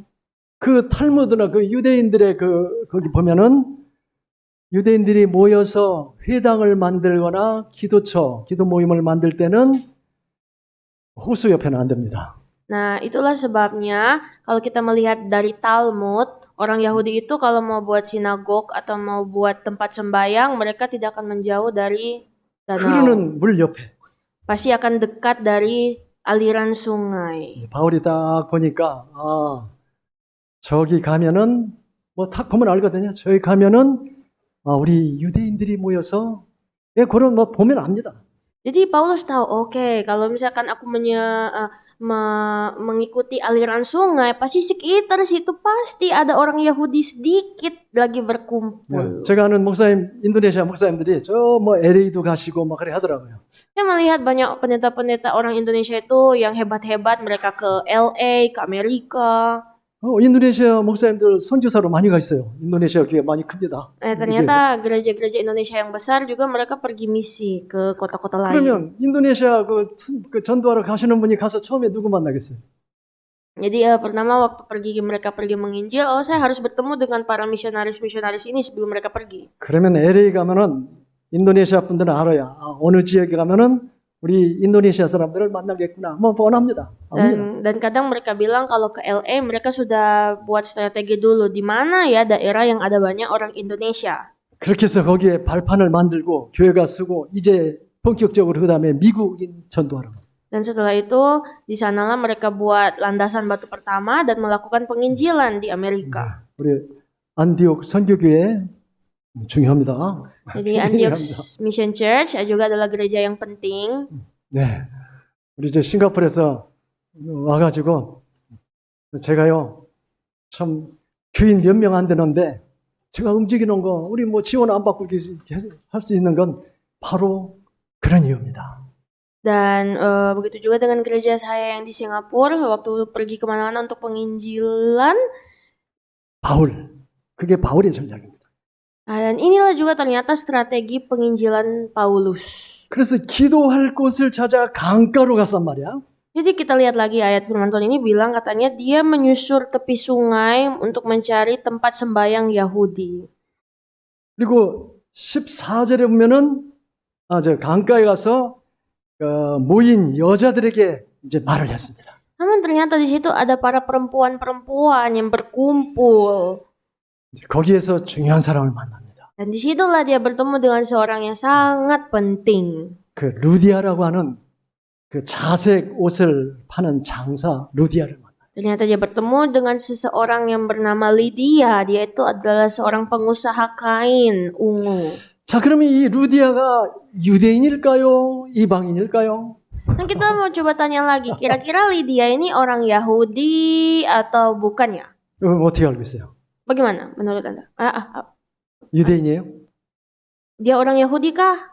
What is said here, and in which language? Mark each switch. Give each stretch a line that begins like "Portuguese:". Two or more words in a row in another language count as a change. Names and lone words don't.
Korean: 그 탈무드나 그 유대인들의 거기 보면은 유대인들이 모여서 회당을 만들거나 기도 모임을 만들 때는 호수 옆에는 안 됩니다.
Indonesian: Nah, itulah sebabnya kalau kita melihat dari Talmud, orang Yahudi itu kalau mau buat sinagog atau mau buat tempat sembahyang, mereka tidak akan menjauh dari danau.
Korean: 흐르는 물 옆에.
Indonesian: Pasti akan dekat dari aliran sungai.
Korean: 바울이 딱 보니까 저기 가면은 뭐 딱 보면 알거든요. 저기 가면은 우리 유대인들이 모여서 그런 뭐 보면 압니다.
Indonesian: Jadi Paulus tahu, oke, kalau misalkan aku mengikuti aliran sungai, pasti sekitar situ pasti ada orang Yahudi sedikit lagi berkumpul.
Korean: 제가 아는 목사님, 인도네시아 목사님들이 저 뭐 LA도 가시고 막 그래 하더라고요.
Indonesian: Saya melihat banyak pendeta-pendeta orang Indonesia itu yang hebat-hebat, mereka ke LA, ke Amerika.
Korean: 인도네시아 목사님들 선교사로 많이 가 있어요. 인도네시아 교회 많이 큽니다.
Indonesian: Ternyata gereja-gereja Indonesia yang besar juga mereka pergi misi ke kota-kota lain.
Korean: 그러면 인도네시아 그 전도하러 가시는 분이 가서 처음에 누구 만나겠어요?
Indonesian: Jadi pertama waktu mereka pergi menginjil, saya harus bertemu dengan para misionaris-misionaris ini sebelum mereka pergi.
Korean: 그러면 LA 가면은 인도네시아 분들은 알아요. 어느 지역에 가면은 우리 인도네시아 사람들을 만나겠구나. 뭐 뻔합니다. 압니다.
Indonesian: Dan kadang mereka bilang kalau ke LA mereka sudah buat strategi dulu di mana ya daerah yang ada banyak orang Indonesia.
Korean: 그렇게 해서 거기에 발판을 만들고 교회가 쓰고 이제 본격적으로 그다음에 미국인 전도하라고.
Indonesian: Dan setelah itu di sanalah mereka buat landasan batu pertama dan melakukan penginjilan di Amerika.
Korean: 우리 안디옥 선교교회 중요합니다.
Indonesian: Jadi Antioch Mission Church juga adalah gereja yang penting.
Korean: 네, 우리 이제 싱가포르에서 와가지고 제가요 참 교인 몇 명 안 되는데 제가 움직이는 거 우리 뭐 지원 안 받고 할 수 있는 건 바로 그런 이유입니다.
Indonesian: Dan begitu juga dengan gereja saya yang di Singapura waktu pergi kemana-mana untuk penginjilan.
Korean: 바울, 그게 바울의 전략입니다.
Indonesian: Dan inilah juga ternyata strategi penginjilan Paulus.
Korean: 그래서 기도할 곳을 찾아 강가로 갔단 말이야.
Indonesian: Jadi kita lihat lagi ayat firman Tuhan ini bilang katanya dia menyusur tepi sungai untuk mencari tempat sembayang Yahudi.
Korean: 그리고 14절에 보면은 저 강가에 가서 모인 여자들에게 이제 말을 했습니다.
Indonesian: Namun ternyata di situ ada para perempuan-perempuan yang berkumpul.
Korean: 거기에서 중요한 사람을 만납니다.
Indonesian: Dan disitulah dia bertemu dengan seorang yang sangat penting.
Korean: 그 루디아라고 하는 그 자색 옷을 파는 장사 루디아를 만납니다.
Indonesian: Ternyata dia bertemu dengan seseorang yang bernama Lydia. Dia itu adalah seorang pengusaha kain ungu.
Korean: 자, 그러면 이 루디아가 유대인일까요? 이방인일까요?
Indonesian: Nah kita mau coba tanya lagi, kira-kira Lydia ini orang Yahudi atau bukan ya?
Korean: 어떻게 알고 있어요?
Indonesian: Bagaimana menurut Anda?
Korean: 유대인이에요?
Indonesian: Dia orang Yahudi kah?